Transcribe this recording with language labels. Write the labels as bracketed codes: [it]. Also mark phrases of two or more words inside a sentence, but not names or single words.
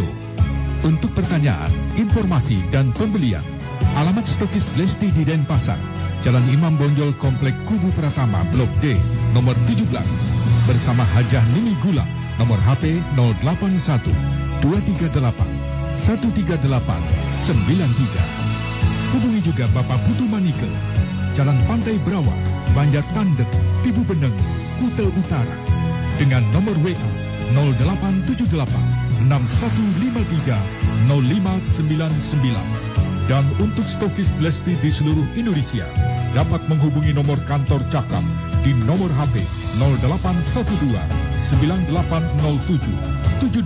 [id] Untuk pertanyaan, informasi, dan pembelian, alamat stokis Blesti di Denpasar, Jalan Imam Bonjol, Komplek Kubu Pratama, Blok D, nomor 17, bersama Hajah Nini Gula, nomor HP 081 238 138 93. Hubungi juga Bapak Putu Manike, Jalan Pantai Brawa, Banjar Tandek, Tibu Beneng, Kuta Utara, dengan nomor WA 0878 6153 0599. Dan untuk stokis Blesti di seluruh Indonesia, dapat menghubungi nomor kantor Cakap di nomor HP 0812 9807 7258.